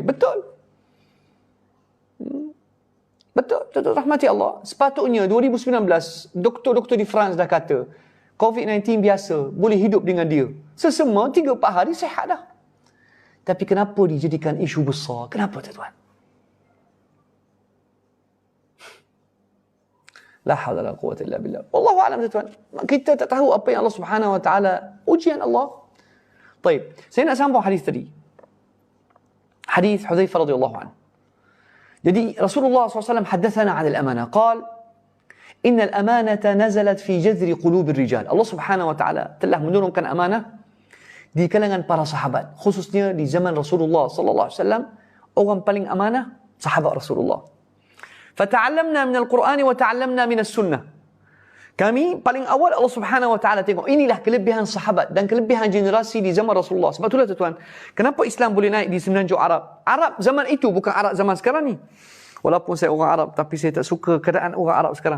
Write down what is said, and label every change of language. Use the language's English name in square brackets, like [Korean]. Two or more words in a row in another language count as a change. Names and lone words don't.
[Malay] Betul. Betul, rahmati Allah. Sepatutnya 2019, doktor-doktor di France dah kata, COVID-19 biasa, boleh hidup dengan dia. Sesama 3-4 hari sihat dah. Tapi kenapa dijadikan isu besar? Kenapa, tuan-tuan? [Arabic] لا حول لا قوة إلا بالله والله أعلم, [Malay] tuan-tuan. Kita tak tahu apa yang [Arabic] الله سبحانه وتعالى [Malay] ujian Allah. Baik, saya nak sambung hadis tadi. Hadis Hudzaifah [Arabic] رضي الله عنه. Jadi Rasulullah SAW حدثنا عن الأمانة قال إن الأمانة نزلت في جذر قلوب الرجال. الله سبحانه وتعالى [Malay] telah menurunkan amanah di kalangan para sahabat, khususnya di zaman Rasulullah [Arabic] صلى الله عليه وسلم. [Malay] Orang paling amanah sahabat Rasulullah. [Arabic] فتعلمنا من القرآن وتعلمنا من السنة. [Malay] Kami paling awal [Arabic] الله سبحانه وتعالى [Malay] tengok, inilah kelebihan sahabat dan kelebihan generasi di zaman Rasulullah. Sebab itulah, tuan-tuan, kenapa Islam boleh naik di semenanjung Arab? Arab zaman itu bukan Arab zaman sekarang ni. Walaupun saya orang Arab, tapi saya tak suka keadaan orang Arab sekarang.